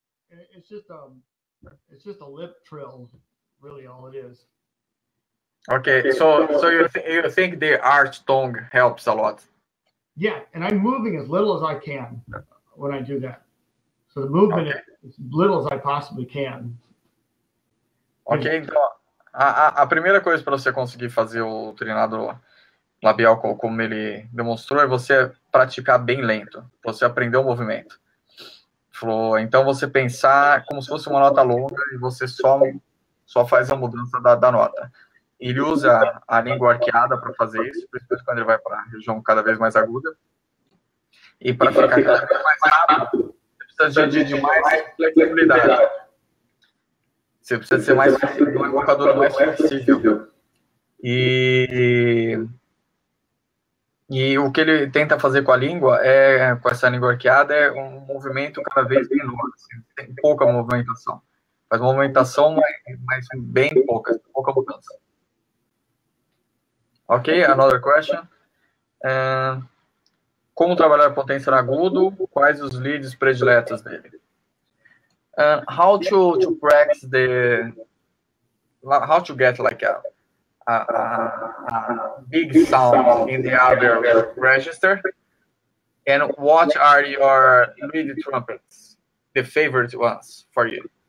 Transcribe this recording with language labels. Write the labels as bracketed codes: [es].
[en] It's just a lip trill, really all it is. Okay, so you think the arch tongue helps a lot? Yeah, and I'm moving as little as I can when I do that. So the movement is as little as I possibly can. [pt] Ok, então a primeira coisa para você conseguir fazer o treinado labial como ele demonstrou é você praticar bem lento, você aprender o movimento. Falou, então você pensar como se fosse uma nota longa e você só faz a mudança da nota. Ele usa a língua arqueada para fazer isso, principalmente quando ele vai para a região cada vez mais aguda. E para ficar cada vez mais rápido, você precisa de mais flexibilidade. Você precisa ser mais flexível, uma embocadura mais flexível. E o que ele tenta fazer com a língua, com essa língua arqueada, é um movimento cada vez menor. Assim, tem pouca movimentação. Faz movimentação, mas bem pouca mudança. [en] Ok, another question. [pt] como trabalhar potência no agudo, quais os leads prediletos dele. [en] How to practice how to get like a big sound in the other register, and what are your lead trumpets, the favorite ones for you?